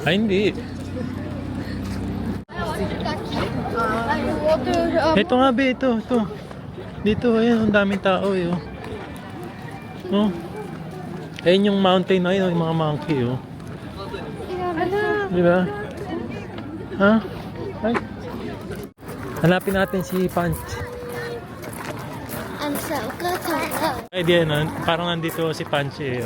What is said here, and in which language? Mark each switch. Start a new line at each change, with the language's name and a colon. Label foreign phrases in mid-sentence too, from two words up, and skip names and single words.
Filipino: Ay, hindi. Ito nga, be. Ito. Dito, ayan. Ang daming tao, eh. Oh. Ayun yung mountain na yun. Yung mga monkey, oh. Ala, Di ba? Ha? Ay. Hanapin natin si Punch.
Japanese: あのさ、お母さんが
Filipino: Ay, di ano, parang nandito si Punch eh.